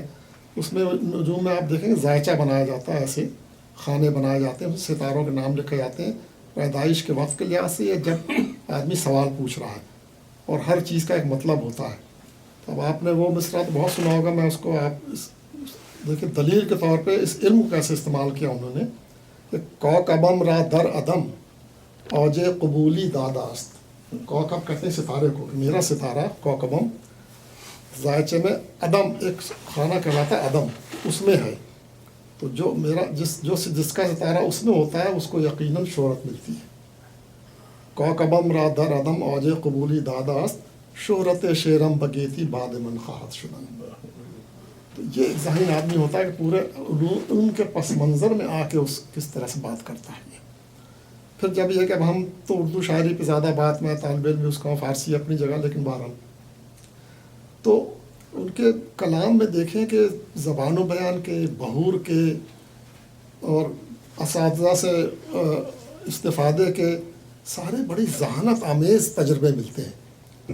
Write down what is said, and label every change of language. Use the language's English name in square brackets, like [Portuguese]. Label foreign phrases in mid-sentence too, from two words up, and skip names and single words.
[Urdu] اس میں نجوم میں آپ دیکھیں گے ذائچہ بنایا جاتا ہے، ایسے خانے بنائے جاتے ہیں، ستاروں کے نام لکھے جاتے ہیں پیدائش کے وقت کے لحاظ سے یا جب آدمی سوال پوچھ رہا ہے، اور ہر چیز کا ایک مطلب ہوتا ہے. اب آپ نے وہ مصرع تو بہت سنا ہوگا، میں اس کو آپ دیکھیں دلیل کے طور پہ اس علم کو کیسے استعمال کیا انہوں نے کہ [Persian] کوکبم را در عدم اوج قبولی داداست. [Urdu] کوکب کہتے ہیں ستارے کو، میرا ستارہ کوکبم ذائچے میں عدم ایک خانہ کہلاتا ہے عدم، اس میں ہے. تو جو میرا جس کا ستارہ اس میں ہوتا ہے اس کو یقیناً شہرت ملتی ہے. [Persian] کوکبم را در عدم اوج قبولی داداست شہرت شیرم بگیتی بعد من خواہد شدن. [Urdu] تو یہ ایک ذہین آدمی ہوتا ہے کہ پورے علوم کے پس منظر میں آ کے اس کس طرح سے بات کرتا ہے. پھر جب یہ کہ اب ہم تو اردو شاعری پہ زیادہ بات میں طالب علم بھی اس کا فارسی اپنی جگہ، لیکن بہرحال تو ان کے کلام میں دیکھیں کہ زبان و بیان کے، بہور کے اور اساتذہ سے استفادے کے سارے بڑی ذہانت آمیز تجربے ملتے ہیں.